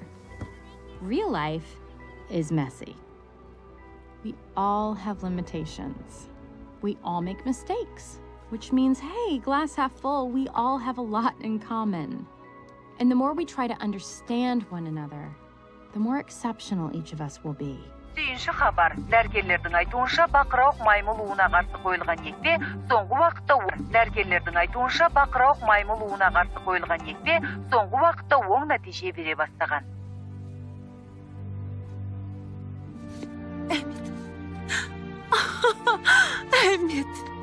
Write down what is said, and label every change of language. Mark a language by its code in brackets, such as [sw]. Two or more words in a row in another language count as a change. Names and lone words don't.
[en] Real life is messy. We all have limitations. We all make mistakes, which means, hey, glass half full, we all have a lot in common. And the more we try to understand one another, the more exceptional each of us will be. [kk] Сүйінші хабар. Дәрігерлердің айтуынша бақырауық маймыл уына қарсы қойылған екпе соңғы уақытта оң нәтиже бере бастаған. Әмет.